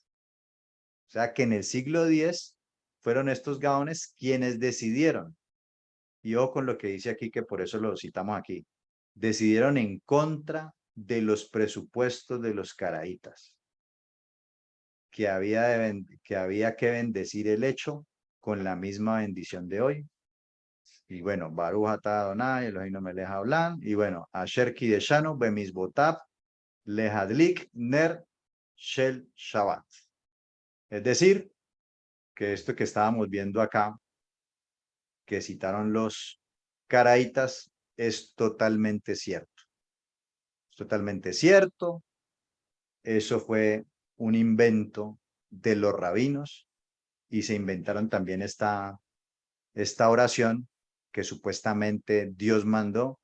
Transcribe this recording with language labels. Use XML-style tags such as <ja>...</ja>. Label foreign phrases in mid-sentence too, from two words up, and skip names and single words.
<es>O sea, que en el siglo X fueron estos gaones quienes decidieron, y ojo con lo que dice aquí, que por eso lo citamos aquí, decidieron en contra de los presupuestos de los caraítas, que había que bendecir el hecho con la misma bendición de hoy. Y bueno,</es> <he>ברוך אתה אדני אלהינו מלך העולם,</he> <es>y bueno,</es> <he>אשר קדשנו במצותיו להדליק נר של שבת.</he> <es>Es decir, que esto que estábamos viendo acá, que citaron los caraítas, es totalmente cierto. Es totalmente cierto. Eso fue un invento de los rabinos y se inventaron también esta oración que supuestamente Dios mandó.</es>